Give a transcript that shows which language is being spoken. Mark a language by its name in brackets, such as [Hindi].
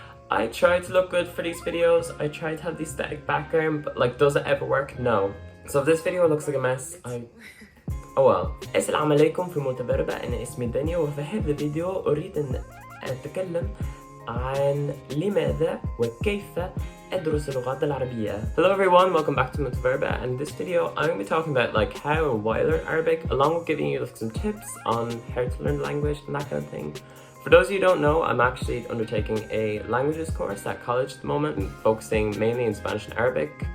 [English] I try to look good for these videos. I try to have the aesthetic background, but like, does it ever work? No. So if this video looks like a mess, oh well. [Arabic] السلام عليكم في multaverba. أنا اسمي دانيا وفي هذا الفيديو أريد أن أتكلم عن لماذا وكيف أدرس اللغات العربية. [English] Hello everyone, welcome back to multaverba, and in this video I'm going to be talking about like how and why I learn Arabic, along with giving you like, some tips on how to learn language and that kind of thing. For those of you who don't know, I'm actually undertaking a languages course at college at the moment, focusing mainly in Spanish and Arabic.